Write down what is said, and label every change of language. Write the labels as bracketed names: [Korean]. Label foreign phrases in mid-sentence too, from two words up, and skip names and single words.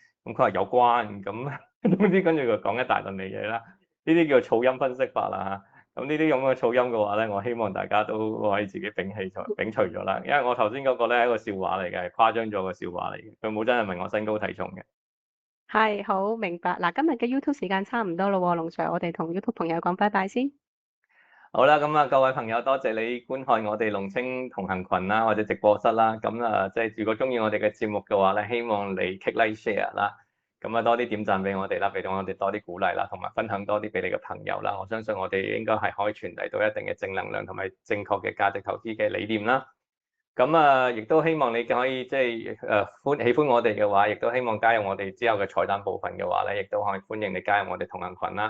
[Cantonese] 咁佢話有關，咁總之跟住佢講一大輪嘅嘢啦，呢啲叫噪音分析法啦嚇。咁呢啲咁嘅噪音嘅話咧，我希望大家都可以自己摒除咗啦，因為我頭先嗰個咧係一個笑話嚟嘅，誇張咗個笑話嚟嘅，佢冇真係問我身高體重嘅。係，好明白。嗱，今日嘅 YouTube 時間差唔多咯喎，龍 Sir，我哋同 YouTube 朋友講拜拜先。好啦，咁啊，各位朋友，多謝你觀看我哋龍青同行群啦，或者直播室啦。咁啊，即係如果中意我哋嘅節目嘅話咧，希望你 [English] click like share [Cantonese] 啦。咁啊，多啲點讚俾我哋啦，俾到我哋多啲鼓勵啦，同埋分享多啲俾你嘅朋友啦。我相信我哋應該係可以傳遞到一定嘅正能量同埋正確嘅價值投資嘅理念啦。咁啊，亦都希望你可以即係喜歡我哋嘅話，亦都希望加入我哋之後嘅彩蛋部分嘅話咧，亦都可以歡迎你加入我哋同行群啦。